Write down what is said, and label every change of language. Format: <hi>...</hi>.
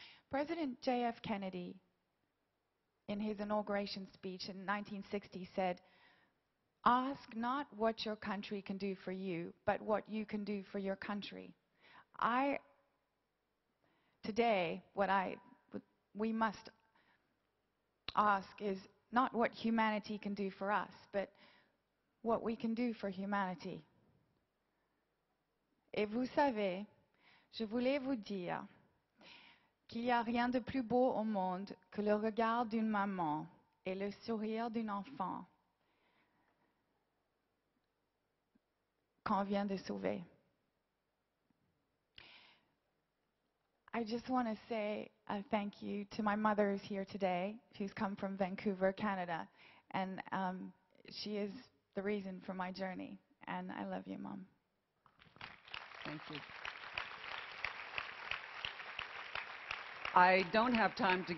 <en>President J.F. Kennedy, in his inauguration speech in 1960, said, "Ask not what your country can do for you, but what you can do for your country." Today, we must ask is not what humanity can do for us, but what we can do for humanity.</en> <fr>Et vous savez, je voulais vous dire qu'il n'y a rien de plus beau au monde que le regard d'une maman et le sourire d'un enfant qu'on vient de sauver.</fr> <en>I just want to say thank you to my mother who's here today. She's come from Vancouver, Canada, and she is the reason for my journey. And I love you, Mom. Thank you. I don't have time to</en>